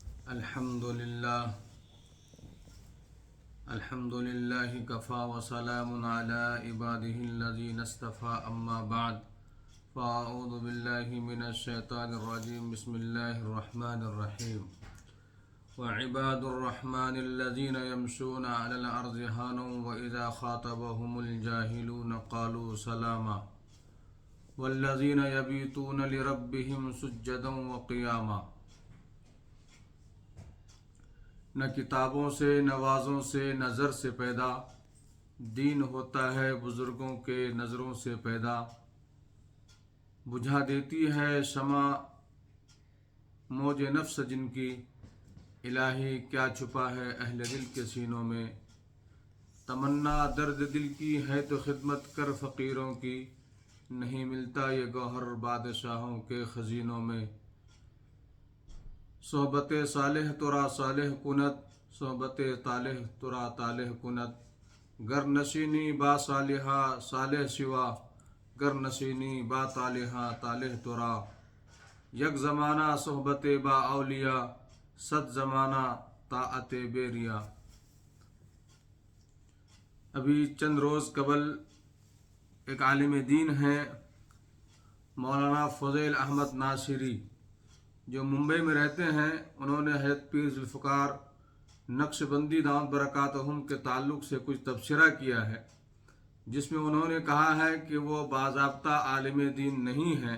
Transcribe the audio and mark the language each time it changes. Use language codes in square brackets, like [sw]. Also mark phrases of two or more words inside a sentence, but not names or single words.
[ar] الحمد للہ کفا وسلام علی عبادہ الذین اصطفى اما بعد فاعوذ باللہ من الشیطان الرجیم بسم اللہ الرحمن الرحیم وعباد الرحمن الذین یمشون علی الارض هونا واذا خاطبهم الجاہلون قالوا سلاما والذین یبیتون لربهم سجدا وقیاما۔ [ur] نہ کتابوں سے، نوازوں سے، نظر سے پیدا، دین ہوتا ہے بزرگوں کے نظروں سے پیدا۔ بجھا دیتی ہے شمع موج نفس جن کی، الہی کیا چھپا ہے اہل دل کے سینوں میں۔ تمنا درد دل کی ہے تو خدمت کر فقیروں کی، نہیں ملتا یہ گوہر بادشاہوں کے خزینوں میں۔ [fa] صحبت صالح ترا صالح کنت، صحبت طالح ترا طالح کنت۔ گر نشینی با صالحہ صالح سوا، گر نشینی با طالحہ طالح ترا۔ یک زمانہ صحبت با اولیاء، صد زمانہ طاعت بے ریا۔ [ur] ابھی چند روز قبل ایک عالم دین ہیں مولانا فضیل احمد ناصری، جو ممبئی میں رہتے ہیں، انہوں نے حضرت پیر ذوالفقار نقش بندی [ar] دامت برکاتہم [ur] کے تعلق سے کچھ تبصرہ کیا ہے، جس میں انہوں نے کہا ہے کہ وہ باضابطہ عالم دین نہیں ہیں۔